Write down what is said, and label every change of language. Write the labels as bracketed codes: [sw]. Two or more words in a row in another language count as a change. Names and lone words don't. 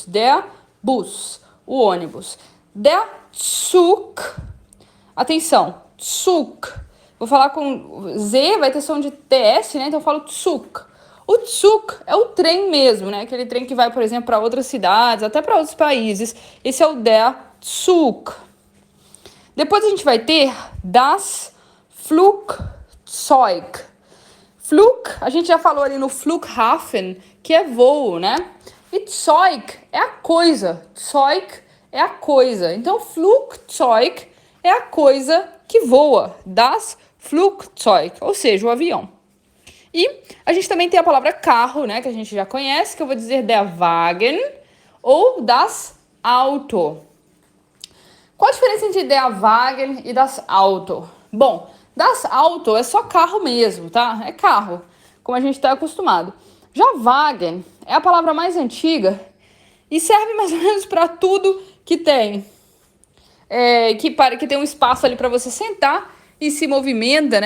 [de] Der Bus, [pt] o ônibus. [de] Der Zug, [pt] atenção, Zug. Vou falar com Z, vai ter som de TS, né? Então eu falo Zug. O Zug é o trem mesmo, né? Aquele trem que vai, por exemplo, para outras cidades, até para outros países. Esse é o [de] der Zug. [pt] Depois a gente vai ter [de] das Flugzeug. [pt] Flug, a gente já falou ali no Flughafen, que é voo, né? E Zeug é a coisa. Zeug é a coisa. Então, Flugzeug é a coisa que voa. [de] Das Flugzeug, [pt] ou seja, o avião. E a gente também tem a palavra carro, né? Que a gente já conhece, que eu vou dizer [de] der Wagen [pt] ou [de] das Auto. [pt] Qual a diferença entre [de] der Wagen [pt] e [de] das Auto? [pt] Bom, [de] Das Auto [pt] é só carro mesmo, tá? É carro, como a gente está acostumado. Já Wagen é a palavra mais antiga e serve mais ou menos para tudo que tem. Que tem um espaço ali para você sentar e se movimenta, né?